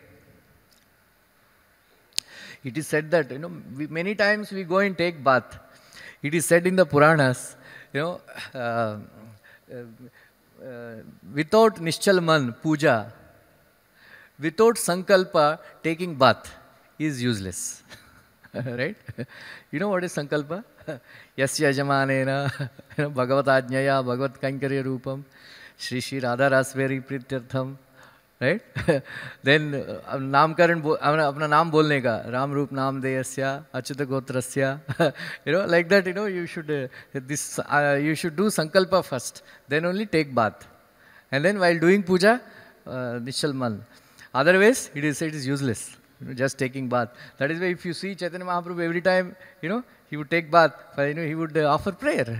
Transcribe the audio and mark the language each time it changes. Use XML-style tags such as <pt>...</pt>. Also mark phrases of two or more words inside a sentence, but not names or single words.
<en>It is said that many times we go and take bath. It is said in the Puranas, without Nishchalman puja, without sankalpa, taking bath is useless. Right? You know what is sankalpa?</en> <sa>यस्य जमानेन भगवत् आज्ञया भगवत् कैङ्कर्य रूपम् श्री श्री राधा रस्वेरी प्रीत्यर्थम्. Right?</sa> <hi>Then नामकरण अपना नाम बोलने का रामरूप नाम</hi> <sa>देयस्य अच्युत गोत्रस्य.</sa> <en>Like that, you should you should do sankalpa first, then only take bath, and then while doing puja nishalman. Otherwise it is useless, just taking bath. That is why if you see Chaitanya Mahaprabhu, every time he would take bath, he would offer prayer.</en>